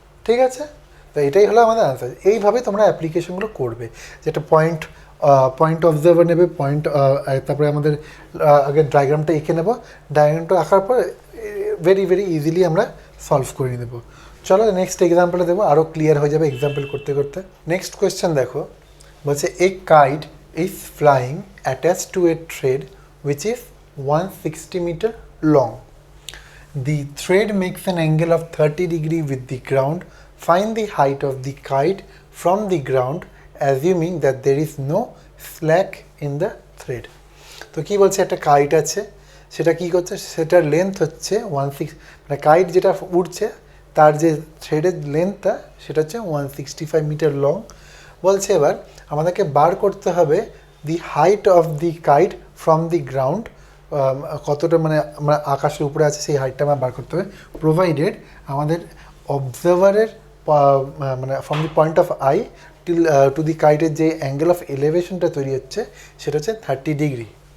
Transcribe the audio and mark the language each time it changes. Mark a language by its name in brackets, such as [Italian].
[Bangla] ঠিক আছে, তো এটাই হলো আমাদের আনসার। এইভাবে তোমরা অ্যাপ্লিকেশনগুলো করবে, যেটা পয়েন্ট অবজার্ভার নেবে, তারপরে আমাদের আগে ডায়াগ্রামটা এঁকে নেব, ডায়াগ্রামটা আঁকার পর ভেরি ভেরি ইজিলি আমরা সলভ করে নেব। চলো নেক্সট এক্সাম্পলে দেবো, আরও ক্লিয়ার হয়ে যাবে এক্সাম্পল করতে করতে। নেক্সট কোয়েশ্চেন দেখো, বলছে [English] A kite is flying attach to a thread which is 160 meter long. The thread makes an angle of 30 degree with the ground. Find the height of the kite from the ground assuming that there is no slack in the thread. [Bangla] তো কি বলছে, একটা kite আছে, সেটা কি করছে, সেটার length হচ্ছে 16, মানে কাইট যেটা উড়ছে তার যে থ্রেডের লেন্থটা সেটা হচ্ছে 165 মিটার লং। বলছে এবার আমাদেরকে বার করতে হবে [English] the height of the kite from the ground, [Bangla] কতটা মানে আমরা আকাশের উপরে আছে সেই হাইটটা আমার বার করতে হবে, প্রোভাইডেড আমাদের অবজারভারের মানে from the point of I till to the কাইটের যে অ্যাঙ্গেল অফ এলিভেশনটা তৈরি হচ্ছে সেটা হচ্ছে 30 ডিগ্রি।